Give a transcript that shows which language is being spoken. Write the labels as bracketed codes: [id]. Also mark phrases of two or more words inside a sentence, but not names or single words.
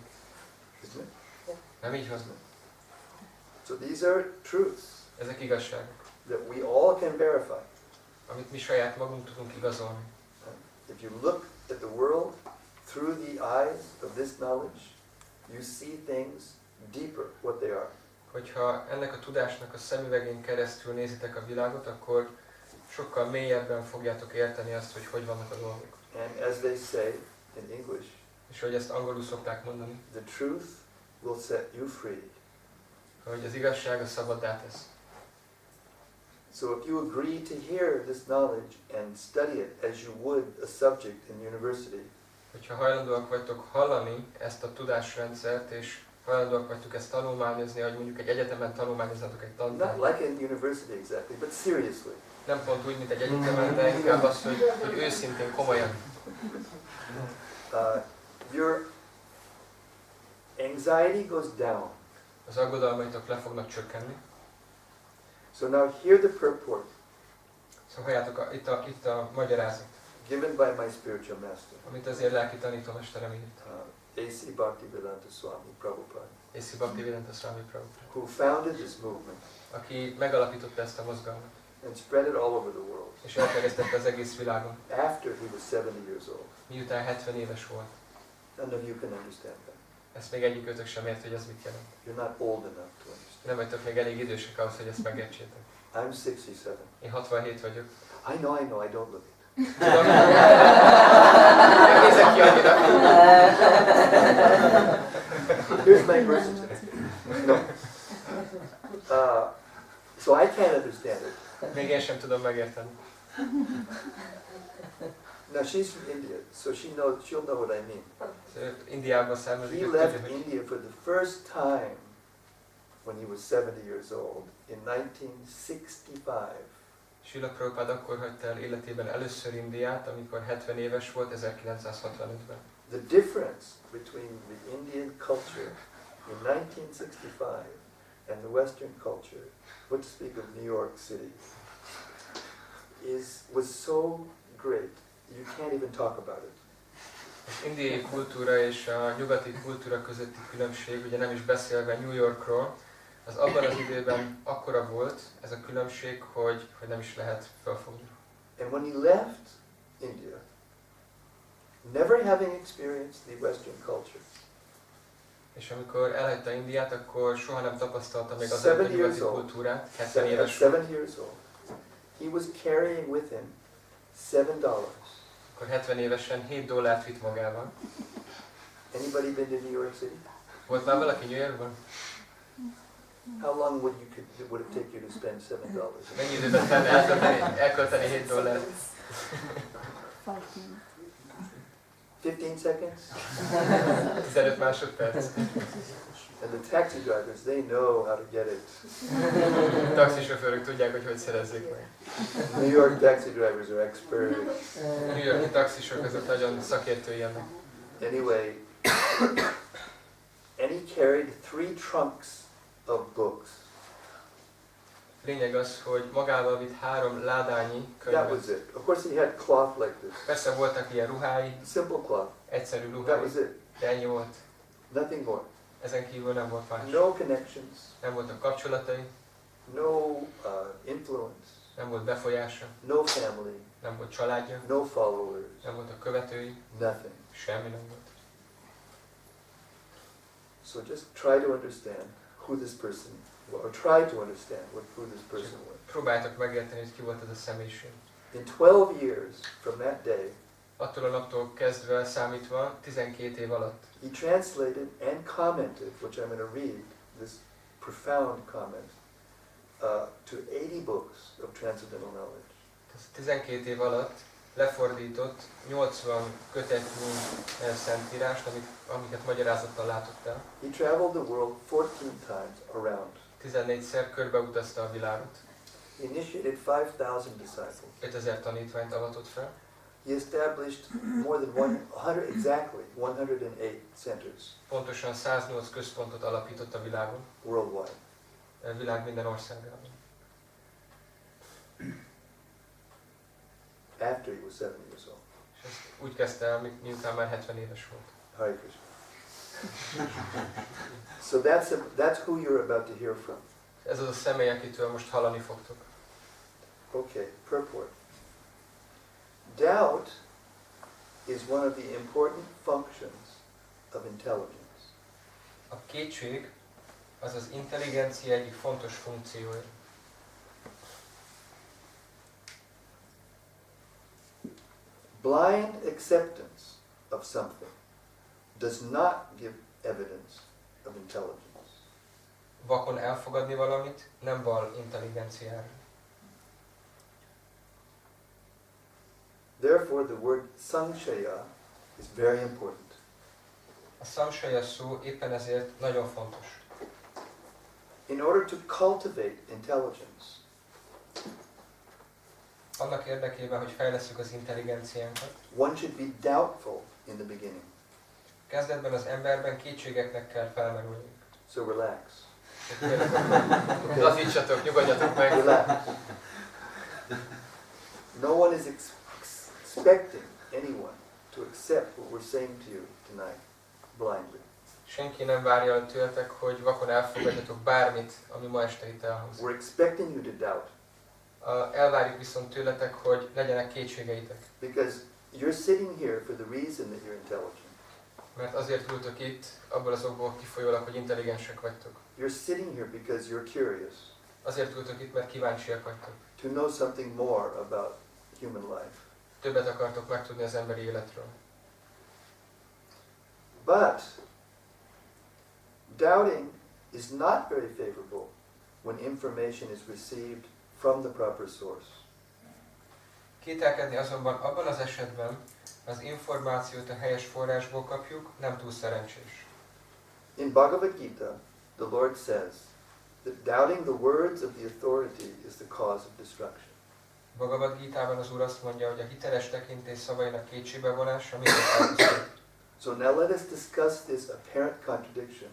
[en] Isn't it? [hu] Nem így van? [en] So these are truths [hu] Ezek igazságok, [en] that we all can verify. [hu] amit mi saját magunk tudunk igazolni. [en] If you look at the world through the eyes of this knowledge, you see things deeper, what they are. [hu] Hogyha ennek a tudásnak a szemüvegén keresztül nézitek a világot, akkor sokkal mélyebben fogjátok érteni azt, hogy hogy vannak a dolgok. [en] And as they say in English, [hu] És hogy ezt angolul szokták mondani, [en] the truth will set you free. [hu] hogy az igazság a szabaddá tesz. [en] So if you agree to hear this knowledge and study it as you would a subject in university, [hu] Hogyha hajlandóak vagytok hallani ezt a tudásrendszert, és hajlandóak vagytok ezt tanulmányozni, hogy mondjuk egy egyetemen tanulmányozhatok egy [en] not [hu] tantárgyat. [en] like in university exactly, but seriously, [hu] Nem pont úgy, mint egy egyetemen, de inkább az, hogy őszintén, komolyan. [en] your anxiety goes down. [hu] Az aggodalmaitok le fognak csökkenni. [en] So now hear the purport [hu] Szóval halljátok, itt a magyarázat, [en] given by my spiritual master, [hu] amit azért lelki tanítómesterem írt. [en] A.C. Bhaktivedanta Swami Prabhupada, A.C. Bhaktivedanta Swami Prabhupada, who founded this movement [hu] aki megalapította ezt a mozgalmat, [en] and spread it all over the world [hu] és elterjesztette az egész világon, [en] after he was 70 years old. [hu] miután 70 éves volt. [en] None of you can understand that. [hu] Ezt még egyikőtök sem ért, hogy ez mit jelent. [en] You're not old enough to understand. [hu] Nem vagytok még elég idősek ahhoz, hogy ezt megértsétek. [en] I'm 67. [hu] Én 67 vagyok. [en] I know, I don't look it. [hu] Tudom, nem nézek ki annyira. [en] Here's my birth certificate. No. So I can't understand it. [hu] Még én sem tudom megérteni. [en] Now she's from India, so she'll know what I mean. [hu] Indiából származik, [en] He [hu] ők [en] left [hu] tudja, hogy [en] India for the first time when he was 70 years old in 1965. [hu] Srila Prabhupád akkor hagyta el életében először Indiát, amikor 70 éves volt, 1965-ben. [en] The difference between the Indian culture in 1965 and the Western culture, what to speak of New York City, was so great you can't even talk about it. [hu] Az indiai kultúra és a nyugati kultúra közötti különbség, ugye nem is beszélve New Yorkról, az abban az időben akkora volt ez a különbség, hogy nem is lehet felfogni. [en] And when he left India, never having experienced the Western culture, [hu] És amikor elhagyta Indiát, akkor soha nem tapasztalta még az 7 a nyugati [en] years old. [hu] kultúrát, 70 éves [en] 7 years old, he was carrying with him $7. [hu] akkor 70 évesen $7 vitt magával. [en] Anybody been to New York City? [hu] Volt már valaki New Yorkban? [en] How long would it take you to spend $7? [hu] Mennyi időben tenne elkölteni $7? [en] 15 seconds? [hu] 15 másodperc. [en] And the taxi drivers, they know how to get it. [hu] Taxisofőrök tudják, hogy szerezzék meg. [en] New York taxi drivers are experts. [hu] New Yorki taxisok azok nagyon szakértői ennek. [en] Anyway, and he carried 3 trunks of books. [hu] Lényeg az, hogy magával vitt 3 ládányi [en] That was [hu] könyvet. [en] it. Of course he had cloth like this. [hu] Persze voltak ilyen ruhái, [en] Simple cloth. [hu] egyszerű [en] That [hu] ruhái, [en] was it. [hu] de ennyi volt. [en] Nothing more. [hu] Ezen kívül nem volt más. [en] No connections. [hu] Nem voltak kapcsolatai, [en] No influence. [hu] nem volt befolyása, [en] No family. [hu] nem volt családja, [en] No followers. [hu] nem voltak követői, [en] Nothing. [hu] semmi nem volt. [en] So just try to understand who this person was, or try to understand who this person was. [hu] Próbáltak megérteni, hogy ki volt ez a személyiség. [en] In 12 years from that day, [hu] Attól a naptól kezdve számítva 12 év alatt [en] he translated and commented, which I'm going to read, this profound comment, to 80 books of transcendental knowledge. [hu] 12 év alatt lefordított 80 kötetnyi szentírást, amiket magyarázattal látott el. [en] He traveled the world 14 times around. [hu] 14-szer körbeutazta a világot. [en] He initiated 5,000 disciples. [hu] 5000 tanítványt avatott fel. [en] he established more than 108 centers [hu] Pontosan 108 központot alapított a világon, [en] worldwide. [hu] a világ minden országában. [en] After he was 70 years old. [hu] És ezt úgy kezdte el, miután már 70 éves volt. [en] Hare Krishna. So that's who you're about to hear from. [hu] Ez az a személy, akitől most hallani fogtok. [en] Okay, purport. Doubt is one of the important functions of intelligence. [hu] A kétség az az intelligencia egyik fontos funkciója. [en] Blind acceptance of something does not give evidence of intelligence. [hu] Vakon elfogadni valamit nem val intelligenciára. [en] Therefore, the word samshaya is very important. [hu] A samshaya szó éppen ezért nagyon fontos. [en] In order to cultivate intelligence, [hu] Annak érdekében, hogy fejlesszük az intelligenciánkat, [en] one should be doubtful in the beginning. [hu] kezdetben az emberben kétségeknek kell felmerülni. [en] So relax. [hu] Lazítsatok, nyugodjatok meg. [en] Relax. No one is expecting anyone to accept what we're saying to you tonight blindly. [hu] Senki nem várja el tőletek, hogy vakon elfogadjatok bármit, ami ma este itt elhangzik. [en] We're expecting you to doubt. [hu] Elvárjuk viszont tőletek, hogy legyenek kétségeitek. [en] Because you're sitting here for the reason that you're intelligent. [hu] Mert azért ültök itt, abból az okból kifolyólag, hogy intelligensek vagytok. [en] You're sitting here because you're curious. [hu] Azért ültök itt, mert kíváncsiak vagytok. [en] To know something more about human life. [hu] Többet akartok megtudni az emberi életről. [en] But doubting is not very favorable when information is received from the proper source. [hu] Kételkedni azonban abban az esetben, az információt a helyes forrásból kapjuk, nem túl szerencsés. [en] In Bhagavad Gita, the Lord says that doubting the words of the authority is the cause of destruction. [hu] Bhagavad Gitában az Úr azt mondja, hogy a hiteles tekintély szavainak kétségbe vonása mindent elpusztít. [en] So now let us discuss this apparent contradiction.